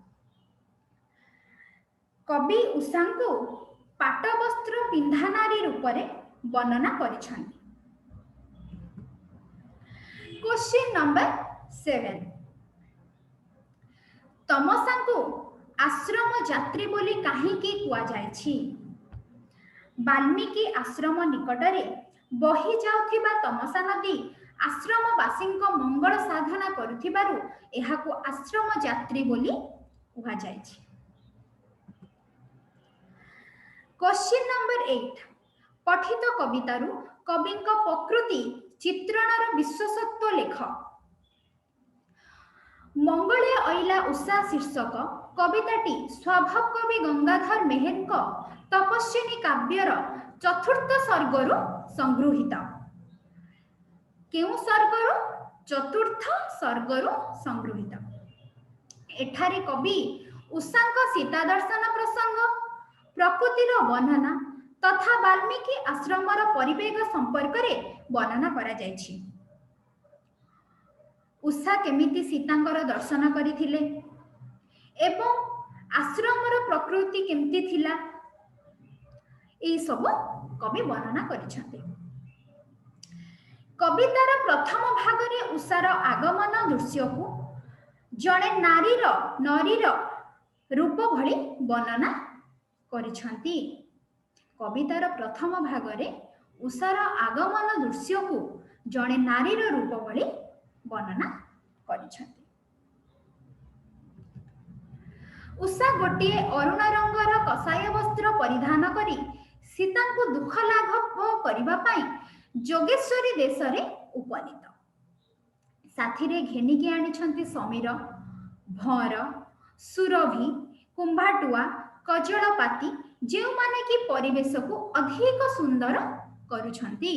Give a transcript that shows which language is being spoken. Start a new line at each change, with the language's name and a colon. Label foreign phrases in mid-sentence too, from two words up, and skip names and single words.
Odia: କବି ଉଷା କୁ ପାଟ ବସ୍ତ୍ର ପିନ୍ଧାନାରୀ ରୂପ ରେ ବର୍ଣ୍ଣନା କରିଛନ୍ତେ।
English: question number
Odia: 7 ତମସା କୁ ଆଶ୍ରମ ଯାତ୍ରୀ ବୋଲି କାହିଁକି କୁହାଯାଇଛି? ବାଲ୍ମୀକି ଆଶ୍ରମ ନିକଟରେ ବହି ଯାଉଥିବା ତମସା ନଦୀ ଆଶ୍ରମବାସୀଙ୍କ ମଙ୍ଗଳ ସାଧନା କରୁଥିବାରୁ ଏହାକୁ ଆଶ୍ରମ ଯାତ୍ରୀ ବୋଲି କୁହାଯାଇଛି।
English: question number
Odia: 8 ପଠିତ କବିତାରୁ କବି ପ୍ରକୃତି ଚିତ୍ରଣର ବିଶେଷତ୍ୱ ଲେଖ। ମଙ୍ଗଳେ ଆଇଲା ଉଷା ଶୀର୍ଷକ କବିତାଟି ସ୍ୱଭାବ କବି ଗଙ୍ଗାଧର ମେହେର ତପସ୍ୱିନୀ କାବ୍ୟର ଚତୁର୍ଥ ସର୍ଗରୁ ସଂଗୃହୀତ। କେଉଁ ସର୍ଗରୁ? ଚତୁର୍ଥ ସର୍ଗରୁ ସଂଗୃହୀତ। ଏଠାରେ କବି ଉଷାଙ୍କ ସୀତା ଦର୍ଶନ ପ୍ରସଙ୍ଗ, ପ୍ରକୃତିର ବର୍ଣ୍ଣନା ତଥା ବାଲ୍ମୀକି ଆଶ୍ରମର ପରିବେଶ ସମ୍ପର୍କ ମେଁ ବର୍ଣ୍ଣନା କରାଯାଇଛି। ଉଷା କେମିତି ସୀତାଙ୍କର ଦର୍ଶନ କରିଥିଲେ ଏବଂ ଆଶ୍ରମର ପ୍ରକୃତି କେମିତି ଥିଲା ଏ ସବୁ କବି ବର୍ଣ୍ଣନା କରିଛନ୍ତେ। କବିତାର ପ୍ରଥମ ଭାଗ ମେଁ ଉଷାର ଆଗମନ ଦୃଶ୍ୟ କୁ ଜଣେ ନରୀର ରୂପ ଭଳି ବର୍ଣ୍ଣନା କରିଛନ୍ତି। କବିତାର ପ୍ରଥମ ଭାଗ ମେଁ ଉଷାର ଆଗମନ ଦୃଶ୍ୟ କୁ ଜଣେ ନାରୀର ରୂପ ଭଳି ବର୍ଣ୍ଣନା କରିଛନ୍ତି। ଉଷା ଗୋଟେ ଅରୁଣ ରଙ୍ଗର କଷାୟ ବସ୍ତ୍ର ପରିଧାନ କରି ସୀତା କୁ ଦୁଃଖ ଲାଘବ କରିବା ପାଇଁ ଯୋଗେଶ୍ୱରୀ ବେଶ ରେ ଉପନୀତ। ସାଥୀ ରେ ଘେନିକି ଆଣିଛନ୍ତି ସମୀର, ଭଅଁର, ସୁରଭି, କୁମ୍ଭାଟୁଆ, କଜଳପାତି ଯେ ମାନେ କି ପରିବେଶ କୁ ଅଧିକ ସୁନ୍ଦର କରୁଛନ୍ତି।